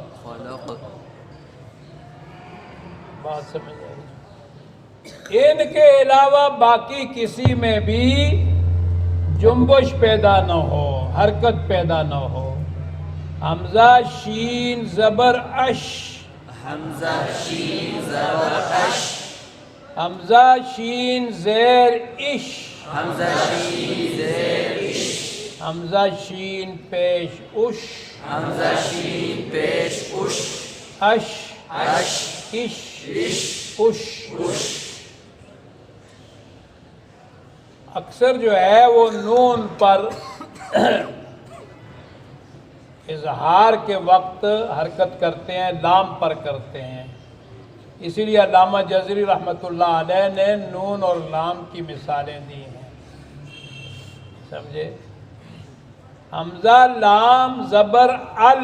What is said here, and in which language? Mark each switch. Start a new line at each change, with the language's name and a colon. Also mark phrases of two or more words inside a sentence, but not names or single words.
Urdu: بات سمجھ آئی؟ ان کے علاوہ باقی کسی میں بھی جنبش پیدا نہ ہو، حرکت پیدا نہ ہو. حمزہ شین زبر اش. حمزہ شین زبر اش. حمزہ شین زیر اش. حمزہ شین زیر اش. حمزہ شین پیش اش. حمزہ شین پیش اش. اش اش اش اش اش. اکثر جو ہے وہ نون پر اظہار کے وقت حرکت کرتے ہیں، لام پر کرتے ہیں. اسی لیے علامہ جزری
Arabic: رحمۃ اللہ علیہ
Urdu: نے نون اور لام کی مثالیں دی ہیں. سمجھے؟ حمزہ لام زبر ال،